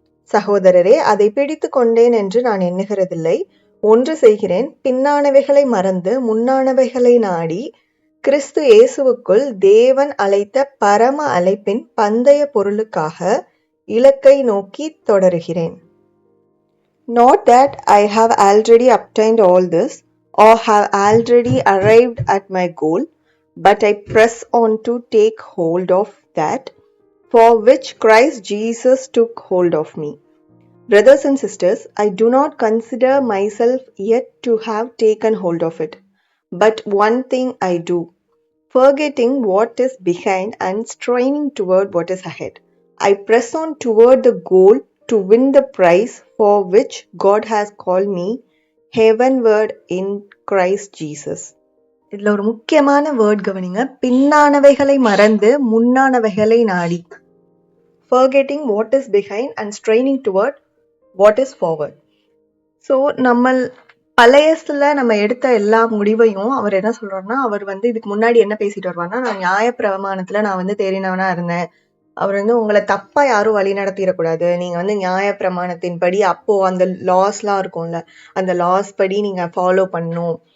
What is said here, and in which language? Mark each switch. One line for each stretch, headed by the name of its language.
Tamil: சகோதரரே, அதை பிடித்து கொண்டேன் என்று நான் எண்ணுகிறதில்லை. ஒன்று செய்கிறேன், பின்னானவைகளை மறந்து முன்னானவைகளை நாடி கிறிஸ்து இயேசுவுக்குள் தேவன் அழைத்த பரம அழைப்பின் பந்தய பொருளுக்காக இலக்கை நோக்கி தொடருகிறேன்.
English: Not that I have already obtained all this or have already arrived at my goal, but I press on to take hold of that for which Christ Jesus took hold of me. Brothers and sisters, I do not consider myself yet to have taken hold of it, but one thing I do, forgetting what is behind and straining toward what is ahead. I press on toward the goal to win the prize for which God has called me heavenward in Christ Jesus.
Tamil: இதில் ஒரு முக்கியமான word கவனிங்க. பின்னானவைகளை மறந்து முன்னானவைகளை நாடி.
English: Forgetting what is behind and straining toward what is forward.
Tamil: So பழையசுல நம்ம எடுத்த எல்லா முடிவையும் அவர் என்ன சொல்றாருன்னா, அவர் இதுக்கு முன்னாடி என்ன பேசிட்டு வருவார்னா, நான் நியாயப்பிரமாணத்துல நான் தேறினவனா இருந்தேன். அவர் உங்களை தப்பா யாரும் வழி நடத்திடக்கூடாது. நீங்க நியாயப்பிரமாணத்தின் படி அப்போ அந்த லாஸ்லாம் இருக்கும்ல, அந்த லாஸ் படி நீங்க ஃபாலோ பண்ணணும்.